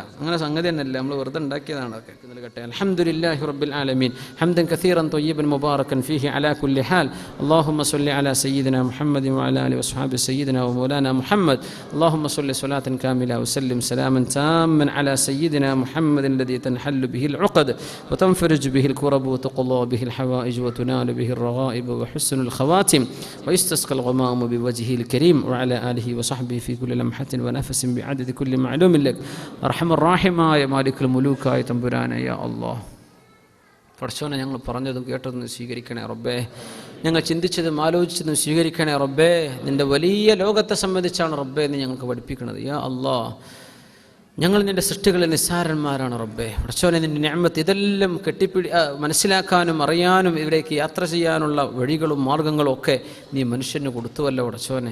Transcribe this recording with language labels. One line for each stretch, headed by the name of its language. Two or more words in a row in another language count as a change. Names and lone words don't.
Malayalam: അങ്ങനെ സംഗതി തന്നെയല്ല, നമ്മൾ വെറുതെ ഉണ്ടാക്കിയതാണ് അതൊക്കെ. കേട്ടെ.
Arabic: الحمد لله رب العالمين حمدا كثيرا طيبا مباركا فيه على كل حال. اللهم صل على سيدنا محمد وعلى آله وصحبه سيدنا ومولانا محمد. اللهم صل صلاة كاملة وسلم سلاما تاما على سيدنا محمد الذي تنحل به العقد وتنفرج به الكرب وتقضى به الحوائج وتنال به الرغائب وحسن الخواتم ويستسقى الغمام بوجهه الكريم وعلى آله وصحبه في كل لمحة ونفس بعدد كل معلوم لك. أرحم الراحمين يا مالك الملوك يا تنبران يا الله.
Malayalam: പടച്ചോനെ, ഞങ്ങൾ പറഞ്ഞതും കേട്ടതും സ്വീകരിക്കണേ റബ്ബേ. ഞങ്ങൾ ചിന്തിച്ചതും ആലോചിച്ചതും സ്വീകരിക്കണേ റബ്ബേ. നിൻ്റെ വലിയ ലോകത്തെ സംബന്ധിച്ചാണ് റബ്ബേ എന്ന് ഞങ്ങൾക്ക് പഠിപ്പിക്കണത്. യാ അല്ലാഹ്, ഞങ്ങൾ നിൻ്റെ സൃഷ്ടികളിൽ നിസ്സാരന്മാരാണ് റബ്ബേ. പടച്ചോനെ, നിൻ്റെ നിഅമത്ത് ഇതെല്ലാം മനസ്സിലാക്കാനും അറിയാനും ഇവിടേക്ക് യാത്ര ചെയ്യാനുള്ള വഴികളും മാർഗങ്ങളും ഒക്കെ നീ മനുഷ്യന് കൊടുത്തുവല്ലോ പടച്ചോനെ.